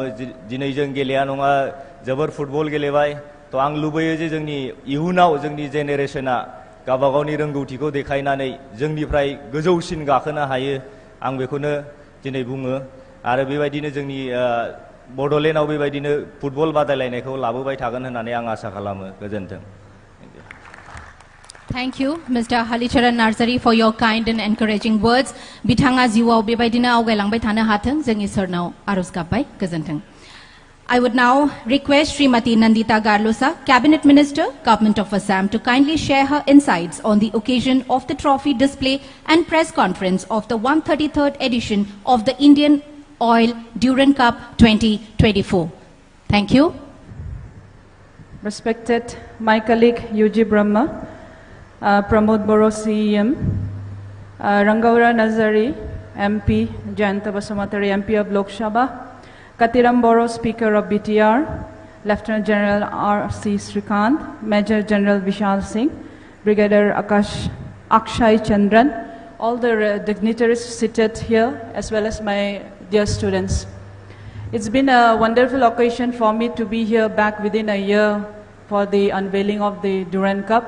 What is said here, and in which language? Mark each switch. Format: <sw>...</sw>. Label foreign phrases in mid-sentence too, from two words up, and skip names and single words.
<brx>दिनै जों गेलेया नङा जोबोर फुटबल गेलेबाय, थ' आं लुबैयो जे जोंनि इयुनाव जोंनि जेनेरेशना गावबा गावनि रोंगौथिखौ देखायनानै जोंनिफ्राय गोजौसिन गाखोनो हायो आं बेखौनो दिनै बुङो आरो बेबायदिनो जोंनि बड'लेण्डआव बेबायदिनो फुटबल बादायलायनायखौ लाबोबाय थागोन होननानै आं आसा खालामो गोजोन्थों</brx> <en>Thank you, Mr. Halicharan Narsari, for your kind and encouraging words.</en> <brx>Bithanga jiwao bebaidina awgailangbai thano hathong जों इसोरनाव आरज गाबबाय गोजोन्थों.</brx> <en>I would now request Srimati Nandita Garlosa, Cabinet Minister, Government of Assam, to kindly share her insights on the occasion of the trophy display and press conference of the 133rd edition of the Indian Oil Duran Cup 2024. Thank you. Respected my colleague UG Brahma, Pramod Boro CEM, Rangaura Nazari MP, Jayanta Basumatari MP of Lok Sabha, Katiram Boro Speaker of BTR, Lieutenant General R.C. Srikant, Major General Vishal Singh, Brigadier Akshay Chandran, all the dignitaries seated here, as well as my dear students. It's been a wonderful occasion for me to be here back within a year for the unveiling of the Duran Cup.</en>